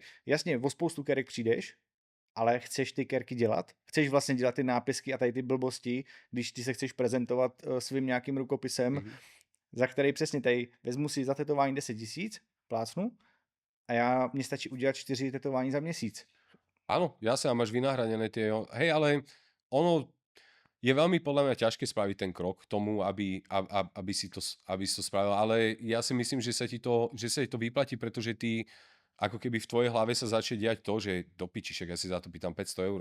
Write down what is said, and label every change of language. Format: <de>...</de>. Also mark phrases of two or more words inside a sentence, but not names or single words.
<cs>Jasně, o spoustu kerek přijdeš, ale chceš ty kerky dělat? Chceš vlastně dělat ty nápisky a tady ty blbosti, když ty se chceš prezentovat svým nějakým rukopisem, Mhm. za který přesně tady vezmu si za tetování 10 000, plácnu, a mně stačí udělat 4 tetování za měsíc.</cs> <sk>Áno, jasne, a máš vynahradené tie... Hej, ale ono je veľmi podľa mňa ťažké spraviť ten krok k tomu, aby si to spravil, ale ja si myslím, že sa ti to vyplatí, pretože ty ako keby v tvojej hlave sa začne diať to, že do pičišek, ja si za to pýtam 500 €.</sk>